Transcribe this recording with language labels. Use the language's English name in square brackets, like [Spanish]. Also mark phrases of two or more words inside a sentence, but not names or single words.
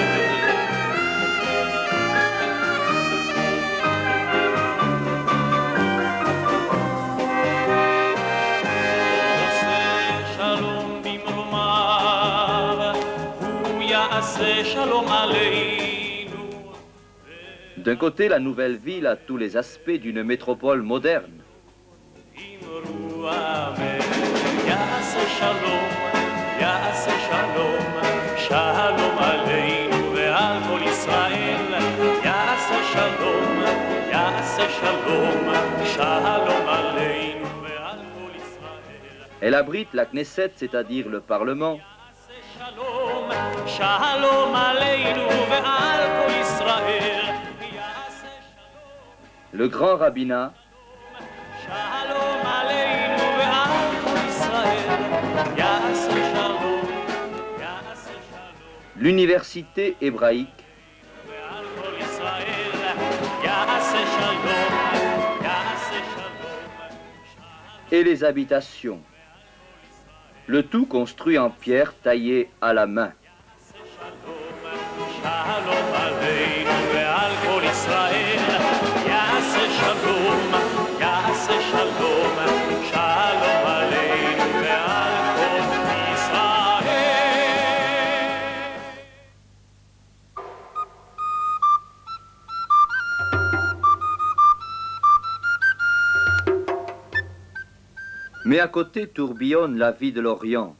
[Hebrew] עושה שלום במרומיו, הוא יעשה שלום עלינו. [French] D'un côté, la nouvelle ville a tous les aspects d'une métropole moderne. [Hebrew] יעשה שלום, יעשה שלום, שלום עלינו ועל כל ישראל. יעשה שלום, יעשה שלום, שלום עלינו ועל כל ישראל. [French] Elle abrite la Knesset, c'est-à-dire le Parlement, [Hebrew] יעשה שלום, שלום עלינו ועל כל ישראל. יעשה שלום, [French] le grand rabbinat, [Hebrew] שלום עלינו ועל כל ישראל. יעשה שלום, יעשה שלום [French] l'université hébraïque, [Hebrew] ועל כל ישראל. יעשה שלום, יעשה שלום, [French] et les habitations. Le tout construit en pierre taillée à la main. [Hebrew] שלום עלינו ועל כל ישראל, יעשה שלום, יעשה שלום, שלום עלינו ועל כל ישראל. [French] Mais à côté tourbillonne la vie de l'Orient.